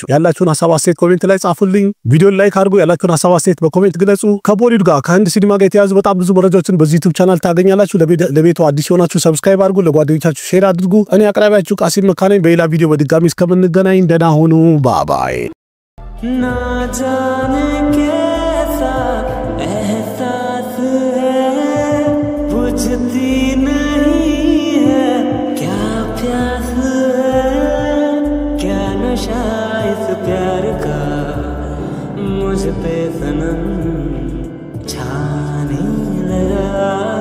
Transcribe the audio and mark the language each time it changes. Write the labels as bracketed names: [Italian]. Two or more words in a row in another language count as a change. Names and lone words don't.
[Amharic] ያላችሁን ሐሳብ አስተያየት ኮሜንት ላይ ጻፉልኝ። ቪዲዮን ላይክ አድርጉ። ያላችሁን ሐሳብ አስተያየት በኮሜንት ግለጹ። ከቦሊውድ ጋር ከህንድ ሲኒማ ጋር የተያዙ በጣም ብዙ መረጃዎችን በዚህ ዩቲዩብ ቻናል ታገኛላችሁ። ለቤቱ አዲስ የሆናችሁ ሰብስክራይብ አድርጉ፣ ለጓደኞቻችሁ ሼር አድርጉ። እኔ አቅራቢያችሁ ቃሲም መካነኝ። በሌላ ቪዲዮ በድጋሚ እስከምንገናኝ ደህና ሁኑ። ባባይ [Hindi] ना जाने कैसा एहसास है बुझती नहीं है क्या प्यास है क्या नशा इस प्यार का मुझ पे सनम छाने लगा